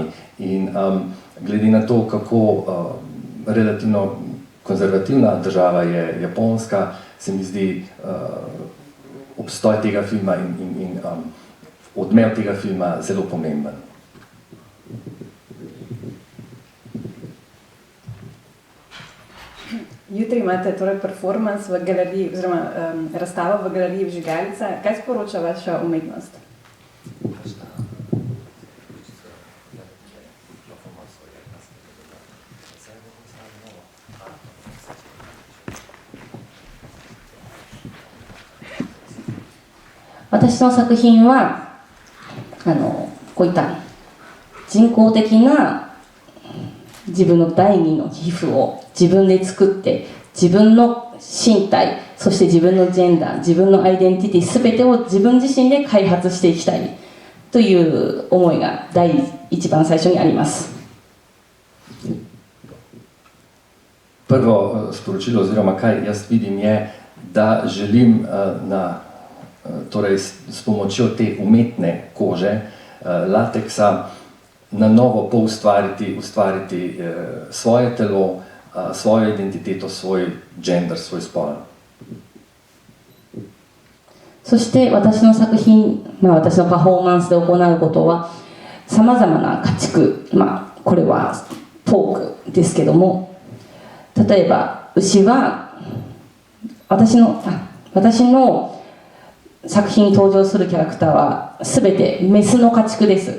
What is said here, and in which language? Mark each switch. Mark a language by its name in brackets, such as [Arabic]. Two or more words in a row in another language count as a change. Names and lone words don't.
[Slovenian] In glede na to, kako relativno konzervativna država je Japonska, se mi zdi obstoj tega filma in odmev tega filma zelo pomemben. Jutri imate torej performance v galeriji, oziroma razstavo v galeriji Vžigalica. Kaj sporoča vaša umetnost? [Japanese] 私の作品はこういった人工的な自分の第二の皮膚を自分で作って自分の身体そして自分のジェンダー自分のアイデンティティ全てを自分自身で開発していきたいという思いが一番最初にあります。 [Slovenian] Prvo sporočilo oziroma kaj jaz vidim je, da želim torej s pomočjo te umetne kože, lateksa, na novo ustvariti svoje telo, svojo identiteto, svoj gender, svoj spol. [Japanese] そして私の作品、私のパフォーマンスで行うことはさまざまな家畜、これはポークですけども、例えば牛は私の作品に登場するキャラクターは全てメスの家畜です。